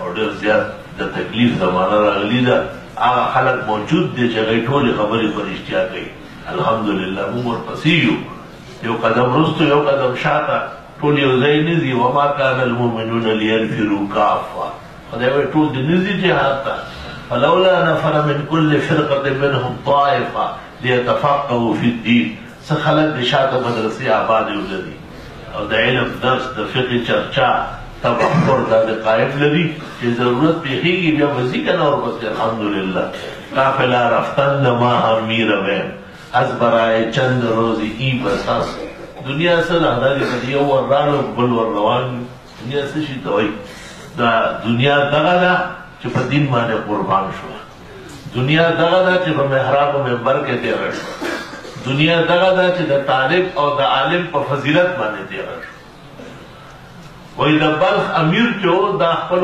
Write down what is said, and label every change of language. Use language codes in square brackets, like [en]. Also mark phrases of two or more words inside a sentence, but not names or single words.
[ps] ډېر زیات د تکلیف زمانه راغلي ده هغه خلک موجود دي چې هغوی ټولې خبرې په رښتیا کوي الحمدلله موږ ورپسې یو قدم وروسته یو قدم شاته ټول یو ځای نه ځي [ar] وما کان المؤمنون لینفروا کافه [ps] خدای وایي ټول دې نه ځي جهاد ته [ar] فلولا نفر من كل فرقة منهم طائفة ليتفقهوا في الدين [ps] څه خلک د شاته مدرسې آبادې ولري او د علم درس د فقه چرچا تفکر دا د قائم لري چې ضرورت پیښیږي بیا وځي کنه او بس الحمدلله [fa] قافله رفتن ما هم میرویم از برای چند روزی [ps] ای بساس دنیا سره هداري په یو ورانو بل ور روان دنیا څه شي ته وایي دا دنیا دغه ده چې په دین باندې قربان شو دنیا دغه ده چې په محراب او منبر کې تیر شو دنیا دغه ده چې د طالب او د عالم په فضیلت باندې تیر شو وای د بلخ امیر چې دا خپل